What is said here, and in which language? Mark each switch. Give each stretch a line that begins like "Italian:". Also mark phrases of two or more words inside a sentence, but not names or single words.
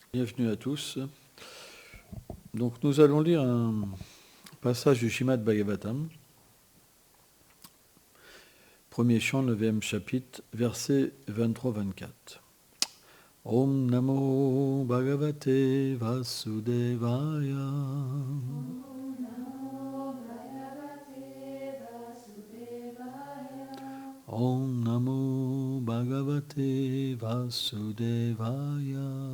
French: Bienvenue à tous. Donc nous allons lire un passage du Srimad Bhagavatam, premier chant, 9e chapitre, versets 23-24.
Sanskrit: ॐ नमो भगवते वासुदेवाय. ॐ नमो भगवते वासुदेवाय.